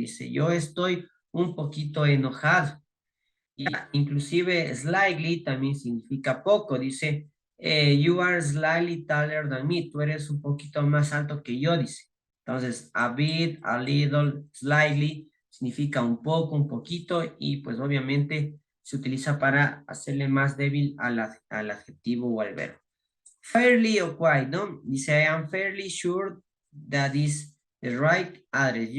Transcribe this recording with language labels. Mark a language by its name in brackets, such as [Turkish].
[Spanish] Dice, yo estoy un poquito enojado. Y inclusive slightly también significa poco. [English] Dice, you are slightly taller than me. [Spanish] Tú eres un poquito más alto que yo, dice. Entonces, a bit, a little, slightly significa un poco, un poquito y pues obviamente se utiliza para hacerle más débil al adjetivo o al verbo. Fairly o quite, ¿no? [English] Dice, I am fairly sure that is the right address.